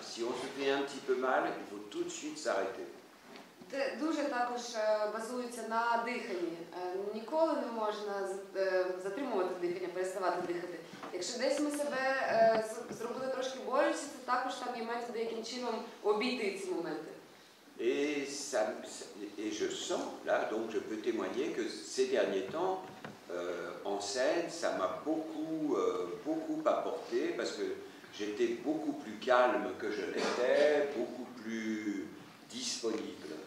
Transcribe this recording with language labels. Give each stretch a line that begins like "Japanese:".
French: Si on se fait un petit peu mal, il faut tout de suite s'arrêter.
Ukrainian: Дуже також базується на диханні. Ніколи не можна затримувати дихання, переставати дихати. Якщо десь ми себе зробили трошки боляче, то також там є методи, яким чином обійти ці моменти.
French: Et je sens, là, donc je peux témoigner que ces derniers temps, en scène, ça m'a beaucoup apporté parce que j'étais beaucoup plus calme que je l'étais, beaucoup plus disponible.